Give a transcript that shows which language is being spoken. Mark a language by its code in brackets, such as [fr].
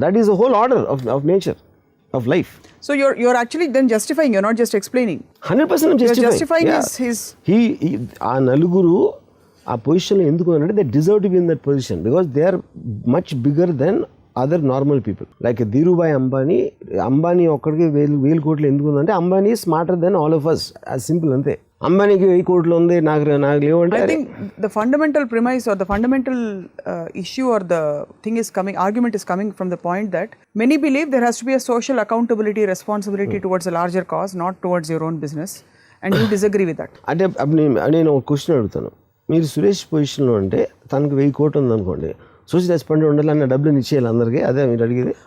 [en] That is the whole order of nature of life. So you're actually then justifying, you're not just explaining. 100% you're justifying his he [te] ఆ నలుగురు ఆ పొజిషన్లో ఎందుకు అంటే [en] they deserve to be in that position because they are much bigger than other normal people. [te] Like Dhirubhai Ambani ఒక్కడికి 1000 కోట్లు ఎందుకు ఉందంటే Ambani [en] smarter than all of us, [te] అది సింపుల్ అంతే. అంబానీకి 1000 కోట్లు ఉంది, నాకు లేవంటే. [en] I think the fundamental premise or the fundamental issue or the thing is coming, argument is coming from the point that many believe there has to be a social accountability, responsibility towards a larger cause, not towards your own business, and you disagree with that. [te] అంటే నేను ఒక question అడుగుతాను, మీరు సురేష్ పొజిషన్లో ఉంటే తనకు 1000 కోట్లు ఉందనుకోండి, సోషల్ రెస్పాన్సిబిలిటీ ఉండాలన్న డబ్బులు ఇచ్చేయాలి అందరికీ, అదే మీరు అడిగేది?